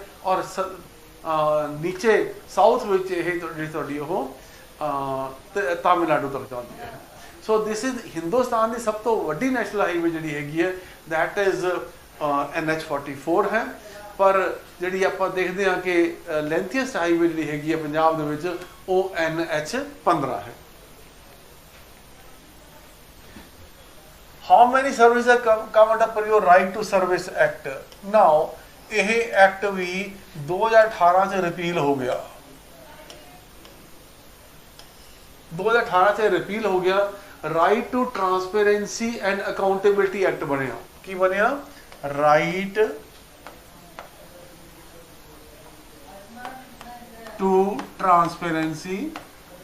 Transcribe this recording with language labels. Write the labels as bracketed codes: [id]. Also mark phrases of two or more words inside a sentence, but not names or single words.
[hi] और नीचे [pa] ਸਾਊਥ ਵਿੱਚ ਇਹ ਜਿਹੜੀ ਤੁਹਾਡੀ ਉਹ ਤਾਮਿਲਨਾਡੂ ਤੱਕ ਜਾਂਦੀ ਹੈ। [en] so this is [pa] ਹਿੰਦੁਸਤਾਨ ਦੀ ਸਭ ਤੋਂ ਵੱਡੀ [en] national highway [pa] ਜਿਹੜੀ ਹੈਗੀ ਹੈ [en] that is [pa] NH44 ਹੈ। ਪਰ ਜਿਹੜੀ ਆਪਾਂ ਦੇਖਦੇ ਹਾਂ ਕਿ [en] lengthiest highway [pa] ਜਿਹੜੀ ਹੈਗੀ ਹੈ ਪੰਜਾਬ ਦੇ ਵਿੱਚ ਉਹ NH15 ਹੈ। [en] How many services come under your right to service act? [pa] Now ਇਹ ਐਕਟ ਵੀ 2018 ਚ ਰਿਪੀਲ ਹੋ ਗਿਆ। 2018 ਚ ਰਿਪੀਲ ਹੋ ਗਿਆ। ਰਾਈਟ ਟੂ ਟਰਾਂਸਪੇਰੈਂਸੀ ਐਂਡ ਅਕਾਊਂਟੇਬਿਲਿਟੀ ਐਕਟ ਬਣਿਆ। ਕੀ ਬਣਿਆ? ਰਾਈਟ ਟੂ ਟਰਾਂਸਪੇਰੈਂਸੀ